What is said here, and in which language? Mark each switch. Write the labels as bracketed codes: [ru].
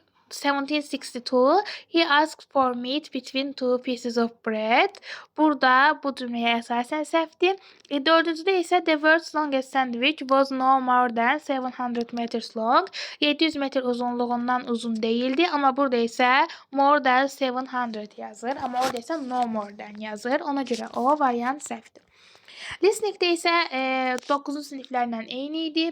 [en] 1762 he asked for meat between two pieces of bread. [az] Burada bu cümleye əsasən səhvdir. Dördüncüdə isə [en] the world's longest sandwich was no more than 700 meters long. [az] 700 metr uzunluğundan uzun değildi, amma burada isə [en] more than 700 [az] yazır, amma orada isə [en] no more than [az] yazır. Ona görə o variant səhvdir. Listeningdə isə 9-cu siniflərlə eyni idi.